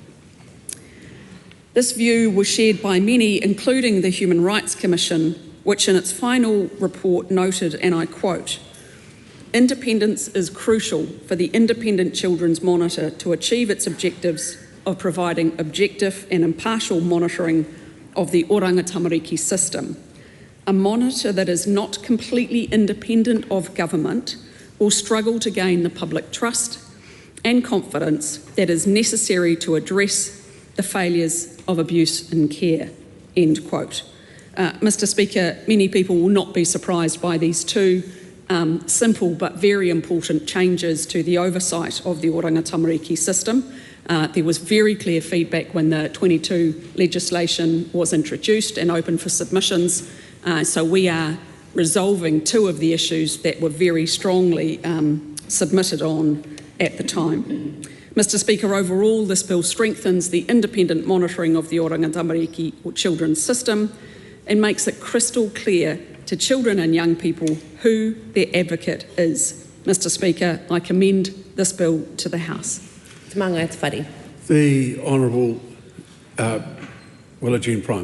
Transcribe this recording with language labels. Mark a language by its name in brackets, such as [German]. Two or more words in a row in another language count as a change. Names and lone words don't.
[English] This view was shared by many, including the Human Rights Commission, which in its final report noted, and I quote, "Independence is crucial for the Independent Children's Monitor to achieve its objectives of providing objective and impartial monitoring of the [Māori] oranga tamariki [English] system. A monitor that is not completely independent of government will struggle to gain the public trust and confidence that is necessary to address the failures of abuse in care," end quote. Mr. Speaker, many people will not be surprised by these two simple but very important changes to the oversight of the [Māori] oranga tamariki [English] system. There was very clear feedback when the 22 legislation was introduced and open for submissions, so we are resolving two of the issues that were very strongly submitted on at the time. Mr. Speaker, overall this bill strengthens the independent monitoring of the [Māori] oranga tamariki [English] or children's system and makes it crystal clear to children and young people who their advocate is. Mr. Speaker, I commend this bill to the House. The Honourable Willa Jean Prime.